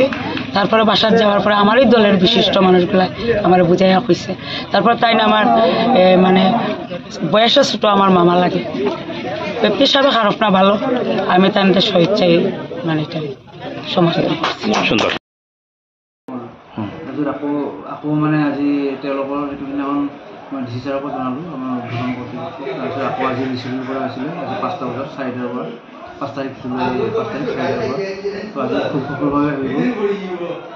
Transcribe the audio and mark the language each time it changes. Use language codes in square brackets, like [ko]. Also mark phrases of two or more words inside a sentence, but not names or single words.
[bn] তারপরে বাসার যাওয়ার পরে আমারই দলের বিশিষ্ট মানুষগুলা আমার বুঝাইয়া হয়েছে। তারপর তাই না আমার মানে বয়সে ছোটো আমার মামা লাগে, ব্যক্তি হিসাবে খারাপ না ভালো, আমি তাই স্বেচ্ছায় মানে এটা সমর্থন করছি। [as] আকৌ মানে আজি তেওঁলোকৰ এইটো দিনাখন মই ডি চি ছাৰকো জনালোঁ আমাৰ উদ্বোধন কৰ্তৃপক্ষক। তাৰপিছত আকৌ আজি ৰিচিভিং কৰা হৈছিলে, আজি ৫টা বজাত ৪টাৰ পৰা ৫ তাৰিখ জুলাই ৫ তাৰিখ ৪টাৰ পৰা। তো আজি খুব সফলভাৱে হৈ গ'ল।